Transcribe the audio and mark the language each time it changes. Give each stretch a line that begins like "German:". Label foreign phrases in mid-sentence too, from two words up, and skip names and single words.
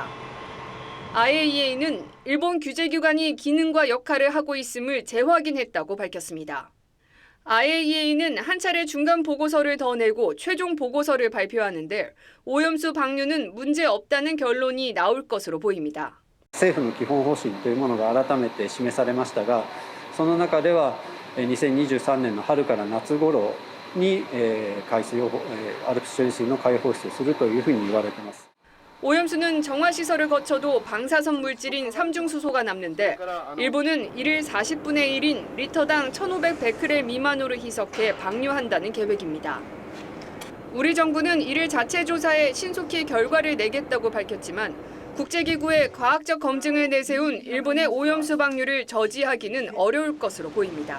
Korean: IAEA는 일본 규제기관이 기능과 역할을 하고 있음을 재확인했다고 밝혔습니다. IAEA는 한 차례 중간 보고서를 더 내고 최종 보고서를 발표하는데 오염수 방류는 문제 없다는 결론이 나올 것으로 보입니다.
Japanese: 政府の基本方針というものが改めて示されましたが、その中では2023年の春から夏頃に海水をALPS処理水の海洋放出をするというふうに言われています。
Korean: 오염수는 정화시설을 거쳐도 방사선 물질인 삼중수소가 남는데 일본은 이를 40분의 1인 리터당 1,500베크렐 미만으로 희석해 방류한다는 계획입니다. 우리 정부는 이를 자체 조사해 신속히 결과를 내겠다고 밝혔지만 국제기구의 과학적 검증을 내세운 일본의 오염수 방류를 저지하기는 어려울 것으로 보입니다.